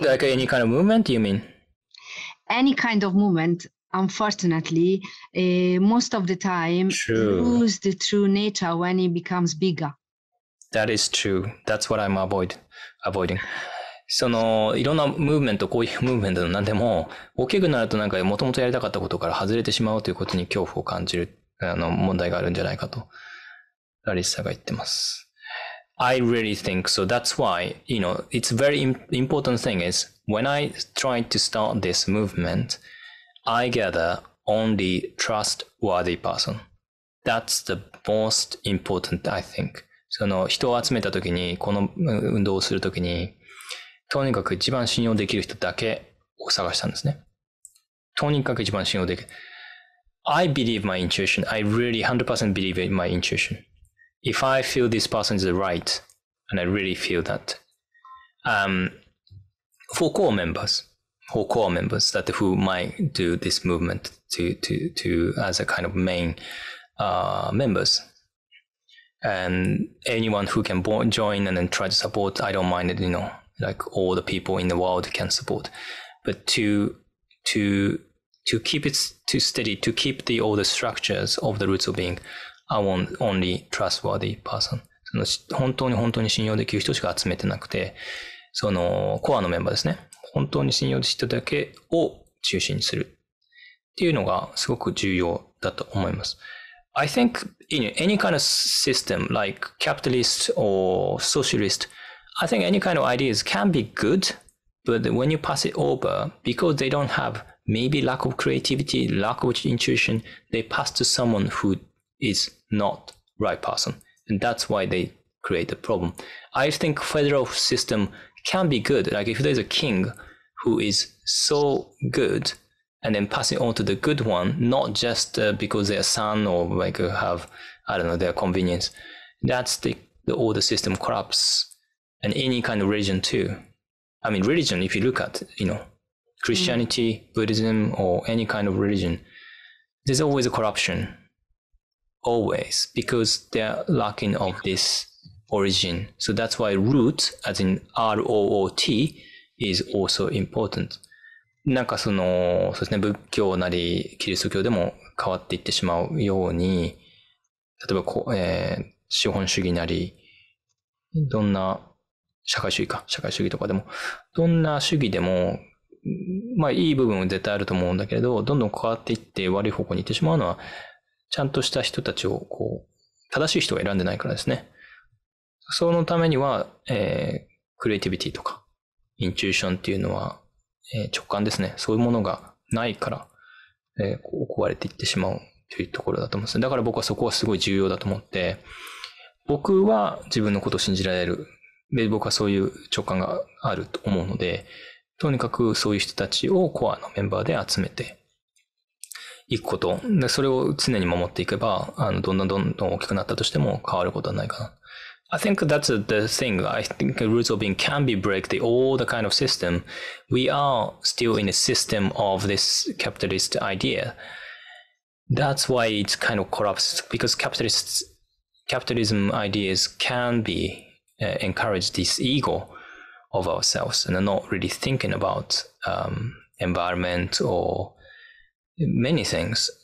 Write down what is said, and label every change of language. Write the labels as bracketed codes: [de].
[en] What, like any kind of movement, you mean? Any kind of movement, unfortunately, most of the time lose the true nature when it becomes bigger. That is true. That's what I'm avoiding. [ja] そのいろんなムーブメント、こういうムーブメントの何でも大きくなるとなんかもともとやりたかったことから外れてしまうということに恐怖を感じる問題があるんじゃないかとラリッサが言ってます。 [en] I really think so. That's why, it's very important thing is when I try to start this movement, I gather only trustworthy person. That's the most important, I think. [ja] その人を集めたときに、この運動をするときに、とにかく一番信用できる人だけを探したんですね。とにかく一番信用できる。 [en] I believe my intuition. I really 100% believe in my intuition. If I feel this person is right, and I really feel that, for core members that who might do this movement to as a kind of main members, and anyone who can join and then try to support, I don't mind it, like all the people in the world can support, but to keep it too steady, to keep all the structures of the roots of being, I want only trustworthy person. [ja] 本当に信用できる人しか集めてなくて、そのコアのメンバーですね。本当に信用できる人だけを中心にするっていうのがすごく重要だと思います。 [en] I think in any kind of system like capitalist or socialist, I think any kind of ideas can be good, but when you pass it over, because they don't have maybe lack of creativity, lack of intuition, they pass to someone who is not right person. And that's why they create a problem. I think federal system can be good. Like if there's a king who is so good and then pass it on to the good one, not just because they're son or like have, I don't know, their convenience. That's the older system corrupts. And any kind of religion too. I mean, religion, if you look at, Christianity, Buddhism, or any kind of religion, there's always a corruption. Always, because they're lacking of this origin. So that's why root, as in R-O-O-T, is also important. [ja] なんかそうですね、仏教なりキリスト教でも変わっていってしまうように、例えば資本主義なり、どんな社会主義とかでも、どんな主義でも、いい部分は絶対あると思うんだけれど、どんどん変わっていって悪い方向に行ってしまうのは、ちゃんとした人たちを正しい人が選んでないからですね。そのためには、クリエイティビティとか、インチューションっていうのは、直感ですね。そういうものがないから、壊れていってしまうというところだと思うんです。だから僕はそこはすごい重要だと思って、僕は自分のことを信じられる。で、僕はそういう直感があると思うので、とにかくそういう人たちをコアのメンバーで集めていくこと。で、それを常に守っていけば、どんどん大きくなったとしても変わることはないかな。 [en] I think that's the thing. I think the roots of being can be break all the kind of system. We are still in a system of this capitalist idea. That's why it kind of corrupts, because capitalism ideas can be encourage this ego of ourselves and are not really thinking about environment or many things.